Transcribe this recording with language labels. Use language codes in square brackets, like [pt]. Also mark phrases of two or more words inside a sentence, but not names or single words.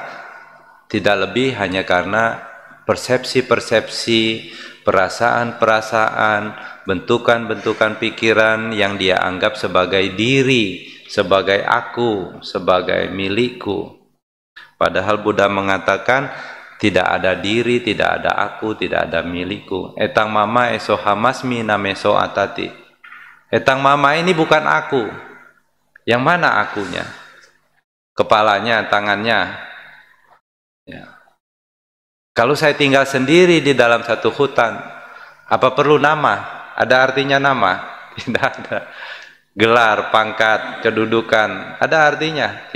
[id] Tidak lebih hanya karena persepsi-persepsi, perasaan-perasaan, bentukan-bentukan pikiran yang dia anggap sebagai diri, sebagai aku, sebagai milikku. Padahal Buddha mengatakan tidak ada diri, tidak ada aku, tidak ada milikku. [pi] Etang mama eso hamasmi nameso atati. Etang mama [id] ini bukan aku. Yang mana akunya? Kepalanya, tangannya. Ya. Kalau saya tinggal sendiri di dalam satu hutan, apa perlu nama? Ada artinya nama? Tidak ada. Gelar, pangkat, kedudukan, ada artinya?